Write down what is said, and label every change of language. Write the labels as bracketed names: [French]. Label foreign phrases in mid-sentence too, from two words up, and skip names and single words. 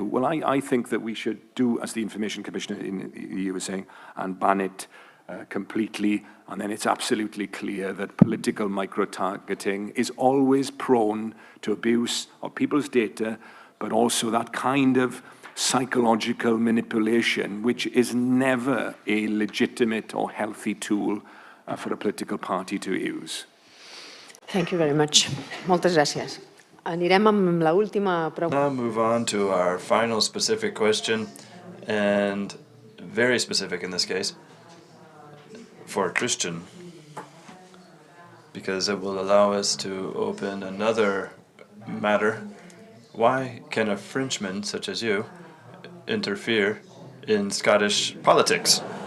[English] Well, I think that we should do, as the Information Commissioner in the EU was saying, and ban it completely, and then it's absolutely clear that political micro-targeting is always prone to abuse of people's data, but also that kind of psychological manipulation, which is never a legitimate or healthy tool for a political party to use. Thank you very much. [Catalan] Moltes gràcies. Anirem amb la última pregunta. [English] Now move on to our final specific question, and very specific in this case, for a Christian, because it will allow us to open another matter. Why can a Frenchman such as you interfere in Scottish politics?